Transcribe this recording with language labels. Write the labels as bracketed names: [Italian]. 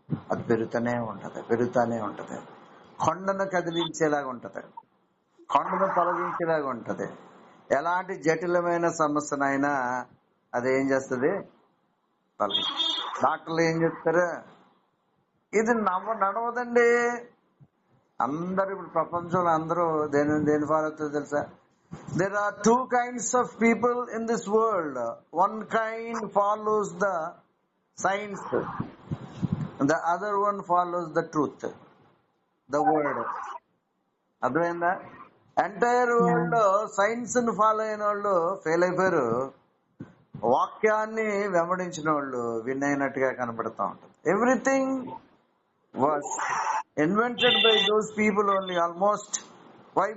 [Telugu] అది పెరుగుతూనే ఉంటది. కొండను కదిలించేలాగా ఉంటది, కొండను తొలగించేలాగా ఉంటది. ఎలాంటి జటిలమైన సమస్యనైనా అది ఏం చేస్తుంది, తొలగి. డాక్టర్లు ఏం చెప్తారు, ఇది నడవదండి. అందరు ఇప్పుడు ప్రపంచంలో అందరూ దేని ఫాలో అవుతుందో తెలుసా? [English] There are two kinds of people in this world. One kind follows the science, the other one follows the truth, the word. [Telugu] అర్థమైందా? ఎంటైర్ వరల్డ్ లో సైన్స్ ను ఫాలో అయిన వాళ్ళు ఫెయిల్ అయిపోయారు, వాక్యాన్ని వెంబడించిన వాళ్ళు విన్ అయినట్టుగా కనబడతా ఉంటుంది. [English] Everything was invented by those people only almost. Why?